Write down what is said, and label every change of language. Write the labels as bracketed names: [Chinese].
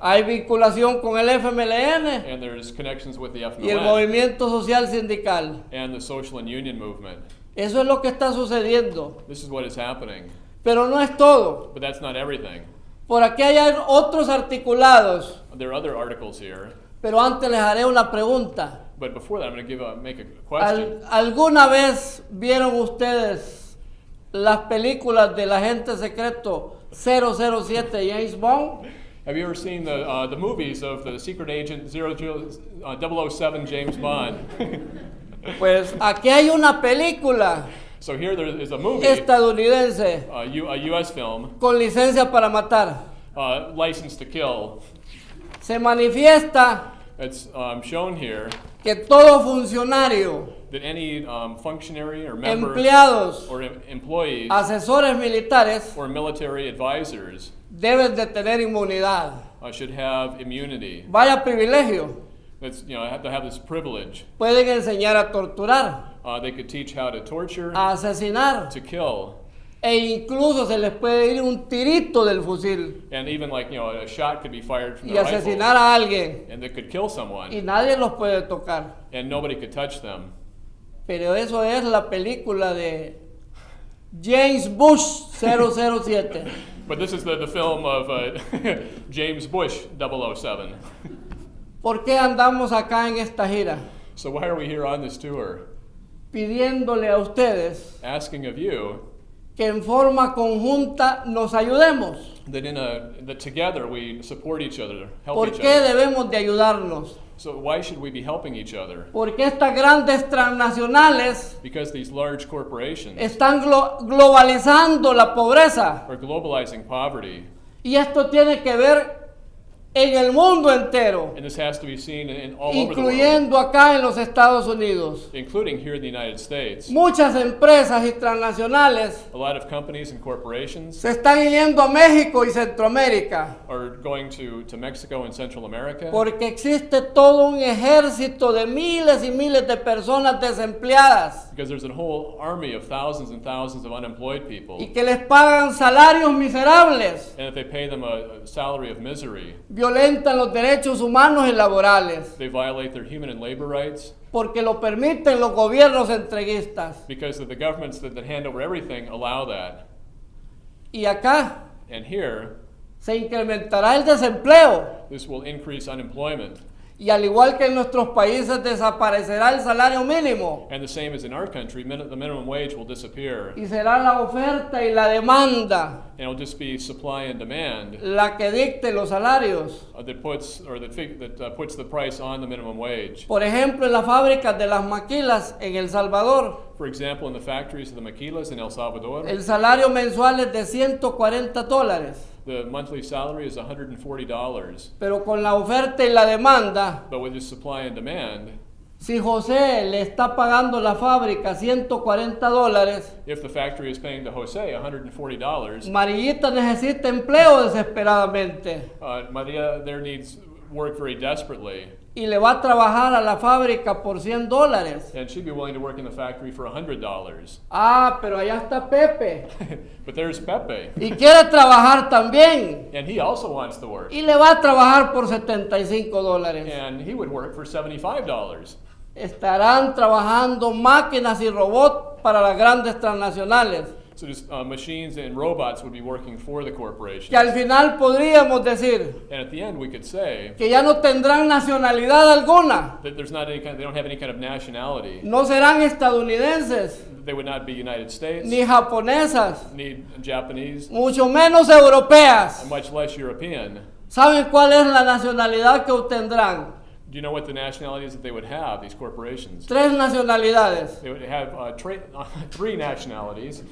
[Spanish] Hay vinculación con el FMLN [English] and there's connections with the [Spanish] y el [English] FMLN [Spanish] movimiento social sindical. [English] and the social and union movement. [Spanish] Eso es lo que está sucediendo. [English] This is what is happening. [Spanish] Pero no es todo. [English] But that's not everything. [Spanish] Por aquí hay otros articulados. [English] There are other articles here, [Spanish] Pero antes les haré una pregunta. [English] but before that, I'm going to make a question. [Spanish] ¿Alguna vez vieron ustedes las películas del agente secreto 007 James Bond? [English] Have you ever seen the movies of the secret agent 007 James Bond? [Spanish] Pues aquí hay una película [English] So here there is a movie, [Spanish] estadounidense [English] a U.S. film, [Spanish] con licencia para matar. [English] License to Kill. [Spanish] Se manifiesta [English] It's shown here [Spanish] que todo funcionario, [English] that any functionary or member [Spanish] empleados, [English] or employees [Spanish] asesores militares [English] or military advisors [Spanish] deben de tener inmunidad. [English] should have immunity. [Spanish] Vaya privilegio. [English] That's, have to have this privilege. [Spanish] Pueden enseñar a torturar, [English] They could teach how to torture, [Spanish] a asesinar, [English] to kill, [Spanish] e incluso se les puede ir un tirito del fusil [English] and even a shot could be fired from [Spanish] y [English] the [Spanish] asesinar [English] rifle, [Spanish] a alguien [English] and that could kill someone, [Spanish] y nadie los puede tocar. [English] and nobody could touch them. [Spanish] Pero eso es la película de James Bush 007. [English] But this is the film of James Bush 007. [Spanish] ¿Por qué andamos acá en esta gira? [English] So why are we here on this tour? [Spanish] Pidiéndole a ustedes [English] Asking of you [Spanish] que en forma conjunta nos ayudemos. [English] that together we support each other, help [Spanish] ¿Por [English] each [Spanish] qué [English] other. [Spanish] debemos de ayudarnos? [English] So why should we be helping each other? [Spanish] Porque estas grandes transnacionales [English] Because these large corporations [Spanish] están globalizando la pobreza. [English] are globalizing poverty, [Spanish] Y esto tiene que ver en el mundo entero, [English] and this has to be seen in all over the world, [Spanish] incluyendo acá en los Estados Unidos. [English] including here in the United States. [Spanish] Muchas empresas y transnacionales [English] A lot of companies and corporations [Spanish] se están yendo a México y Centroamérica [English] are going to Mexico and Central America [Spanish] porque existe todo un ejército de miles y miles de personas desempleadas [English] because there's a whole army of thousands and thousands of unemployed people, [Spanish] y que les pagan salarios miserables, [English] and if they pay them a salary of misery, [Spanish] violentan los derechos humanos y laborales [English] they violate their human and labor rights [Spanish] porque lo permiten los gobiernos entreguistas. [English] because of the governments that hand over everything allow that. [Spanish] Y acá [English] And here, [Spanish] se incrementará el desempleo [English] this will increase unemployment. [Spanish] y al igual que en nuestros países desaparecerá el salario mínimo [English] And the same as in our country, the minimum wage will disappear. [Spanish] y será la oferta y la demanda [English] And it'll just be supply and demand [Spanish] la que dicte los salarios. [English] that puts the price on the minimum wage. [Spanish] Por ejemplo, en las fábricas de las maquilas en El Salvador, [English] For example, in the factories of the maquilas in El Salvador, [Spanish] el salario mensual es de $140, [English] the monthly salary is $140. [Spanish] pero con la oferta y la demanda, [English] But with the supply and demand, [Spanish] si José le está pagando la fábrica $140, [English] if the factory is paying to Jose $140, [Spanish] Marillita necesita empleo desesperadamente [English] Maria there needs work very desperately, [Spanish] y le va a trabajar a la fábrica por $100. [English] and she'd be willing to work in the factory for $100. [Spanish] Ah, pero allá está Pepe [English] But there's Pepe, [Spanish] y quiere trabajar también [English] and he also wants to work, [Spanish] y le va a trabajar por $75. [English] and he would work for $75. [Spanish] Estarán trabajando máquinas y robots para las grandes transnacionales, [English] So just machines and robots would be working for the corporation. [Spanish] que al final podríamos decir [English] And at the end, we could say [Spanish] que ya no tendrán nacionalidad alguna, [English] that they don't have any kind of nationality. [Spanish] no serán estadounidenses, [English] They would not be United States, [Spanish] ni japonesas, [English] ni Japanese, [Spanish] mucho menos europeas. [English] and much less European. [Spanish] ¿Saben cuál es la nacionalidad que obtendrán? [English] Do you know what the nationalities that they would have, these corporations? [Spanish] 3 nacionalidades: [English] They would have 3 nationalities,